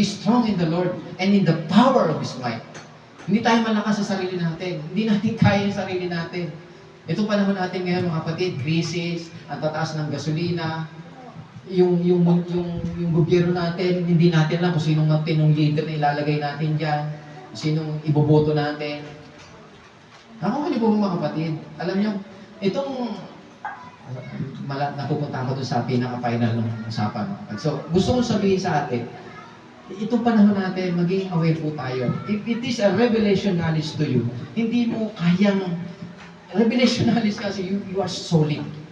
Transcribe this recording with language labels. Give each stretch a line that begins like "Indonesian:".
English: Be strong in the Lord and in the power of His might.
Filipino: Hindi tayo malakas sa sarili natin. Hindi natin kaya yung sarili natin. Itong panahon natin ngayon, mga kapatid, krisis, ang tataas ng gasolina, yung gobyerno natin, hindi natin alam kung sinong tinong leader na ilalagay natin dyan, sinong iboboto natin. Nakuha niyo po mga kapatid, alam niyo, itong napupunta ako doon sa pinaka-final ng usapan. So, gusto kong sabihin sa atin, itong panahon natin, maging aware po tayo.
English: If it is a revelation knowledge to you,
Filipino: hindi mo kayang,
English: revelation knowledge kasi you are solid.